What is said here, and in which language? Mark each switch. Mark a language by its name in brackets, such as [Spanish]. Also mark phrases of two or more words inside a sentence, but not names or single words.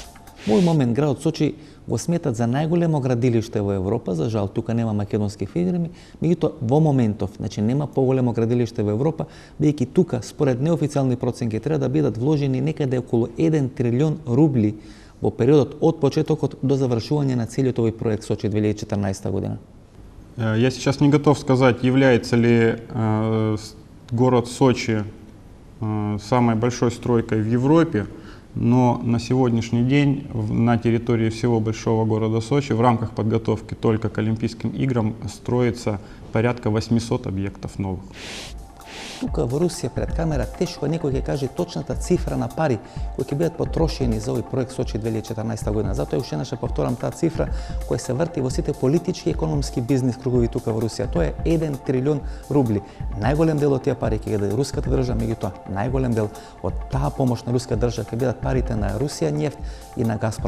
[Macedonian] Во овој момент градот Сочи го сметат за најголемо градилиште во Европа, за жал тука нема македонски фирми, меѓутоа во моментов, значи нема поголемо градилиште во Европа, бидејќи тука според неофицијални проценки треба да бидат вложени некаде околу 1 трилион рубли во периодот од почетокот до завршување на целиот овој проект Сочи 2014 година. [Russian] Я сейчас не готов сказать, является ли город Сочи самой большой стройкой в Европе, но на сегодняшний день на территории всего большого города Сочи в рамках подготовки только к Олимпийским играм строится порядка 800 объектов новых. [Macedonian] Тука во Русија пред камера тешко некој ќе каже точната цифра на пари кои ќе бидат потрошени за овој проект Сочи 2014 година. Затоа уште еднаш повторам таа цифра која се врти во сите политички и економски бизнис кругови тука во Русија. Тоа е 1 трилион рубли. Најголем дел од тие пари ќе ги даде руската држава, меѓутоа најголем дел од таа помош на руска држава ќе бидат парите на Русија нефт и на Газпром.